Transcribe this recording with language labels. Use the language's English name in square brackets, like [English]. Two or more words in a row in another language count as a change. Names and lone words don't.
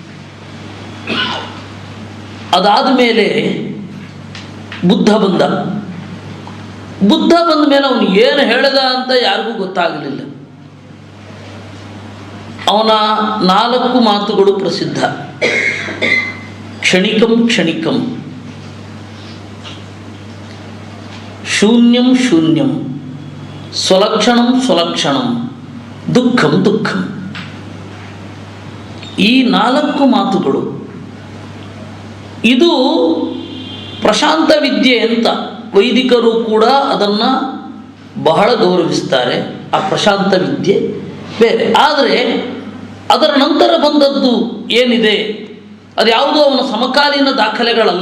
[Kannada] ಅದಾದ ಮೇಲೆ ಬುದ್ಧ ಬಂದ ಮೇಲೆ ಅವನು ಏನು ಹೇಳಿದ ಅಂತ ಯಾರಿಗೂ ಗೊತ್ತಾಗಲಿಲ್ಲ. ಅವನ 4 ಮಾತುಗಳು ಪ್ರಸಿದ್ಧ. [Sanskrit] ಕ್ಷಣಿಕಂ ಕ್ಷಣಿಕಂ, ಶೂನ್ಯಂ ಶೂನ್ಯಂ, ಸ್ವಲಕ್ಷಣಂ ಸ್ವಲಕ್ಷಣಂ, ದುಃಖಂ ದುಃಖಂ. [Kannada] ಈ 4 ಮಾತುಗಳು, ಇದು ಪ್ರಶಾಂತ ವಿದ್ಯೆ ಅಂತ ವೈದಿಕರು ಕೂಡ ಅದನ್ನು ಬಹಳ ಗೌರವಿಸ್ತಾರೆ. ಆ ಪ್ರಶಾಂತ ವಿದ್ಯೆ ಬೇರೆ. ಆದರೆ ಅದರ ನಂತರ ಬಂದದ್ದು ಏನಿದೆ ಅದು ಯಾವುದೋ ಅವನ ಸಮಕಾಲೀನ ದಾಖಲೆಗಳಲ್ಲ.